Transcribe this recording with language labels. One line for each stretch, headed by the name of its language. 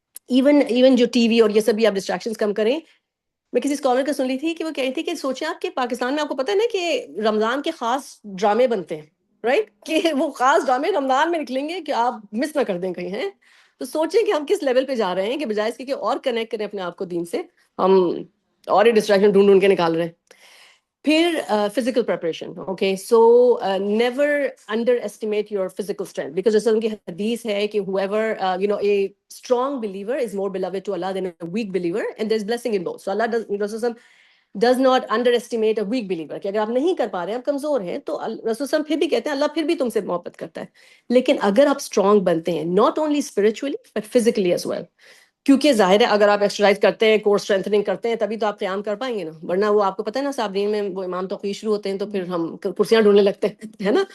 Urdu: Even جو T V اور یہ سب بھی آپ ڈسٹریکشنز کم کریں. میں کسی اسکالر کا سن لی تھی کہ وہ کہہ رہی تھی کہ سوچیں آپ کہ پاکستان میں آپ کو پتہ ہے نا کہ رمضان کے خاص ڈرامے بنتے ہیں، رائٹ، کہ وہ خاص ڈرامے رمضان میں نکلیں گے کہ آپ مس نہ کر دیں کہیں ہیں. تو سوچیں کہ ہم کس لیول پہ جا رہے ہیں کہ بجائے اس کے کہ اور کنیکٹ کریں اپنے آپ کو دین سے، ہم اور یہ ڈسٹریکشن ڈھونڈ ڈھونڈ کے نکال رہے ہیں. پھر physical preparation.
English: okay, so never underestimate your physical strength, because
Urdu: جیسے ان کی حدیث ہے کہ
English: whoever a strong believer is more beloved to Allah than a weak believer, and there's blessing in both. So Allah does not underestimate a weak believer.
Urdu: کہ اگر آپ نہیں کر پا رہے ہیں، آپ کمزور ہیں، تو رسول صلی پھر بھی کہتے ہیں اللہ پھر بھی تم سے محبت کرتا ہے. لیکن اگر آپ اسٹرانگ بنتے ہیں
English: not only spiritually but physically as well،
Urdu: کیونکہ ظاہر ہے اگر آپ ایکسرسائز کرتے ہیں، کور اسٹرینتھنگ کرتے ہیں، تبھی تو آپ قیام کر پائیں گے نا. ورنہ وہ آپ کو پتہ ہے نا صابرین میں وہ امام توقیر شروع ہوتے ہیں تو پھر ہم کرسیاں ڈھونڈنے لگتے ہیں، ہے نا.